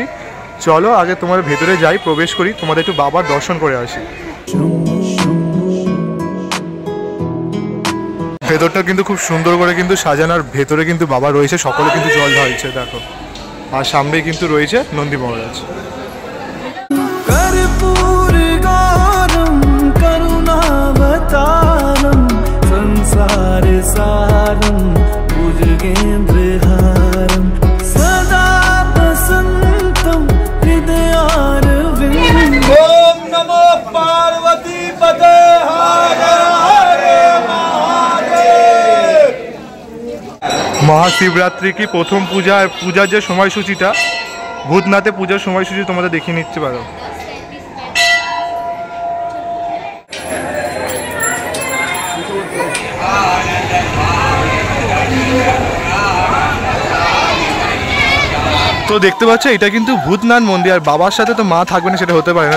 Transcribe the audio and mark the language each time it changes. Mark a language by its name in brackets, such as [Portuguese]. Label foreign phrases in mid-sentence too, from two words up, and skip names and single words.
[Bangla] চলো আগে তোমার ভেতরে যাই, প্রবেশ করি, তোমাদের একটু বাবার দর্শন করে আসি। ভেতরটা কিন্তু খুব সুন্দর করে কিন্তু সাজানোর, ভেতরে কিন্তু বাবা রয়েছে, সকলে কিন্তু জল ঢালছে দেখো। আর সামনেই কিন্তু রয়েছে নন্দী মহারাজ। [Sanskrit] कर्पूर गौरम करुणावतारम संसार सारम भुजगेन्द्रहारम सदा वसंतम हृदयारविंदम। ओम नमो पार्वती पते हर हर महादेव। [Bangla] মহাশিবরাত্রি কি প্রথম পূজা, আর পূজার যে সময়সূচিটা, ভূতনাথে পূজার সময়সূচি তোমাদের দেখিয়ে নিতে পারো। তো দেখতে পাচ্ছ এটা কিন্তু ভূতনাথ মন্দির, আর বাবার সাথে তো মা থাকবে না সেটা হতে পারে না।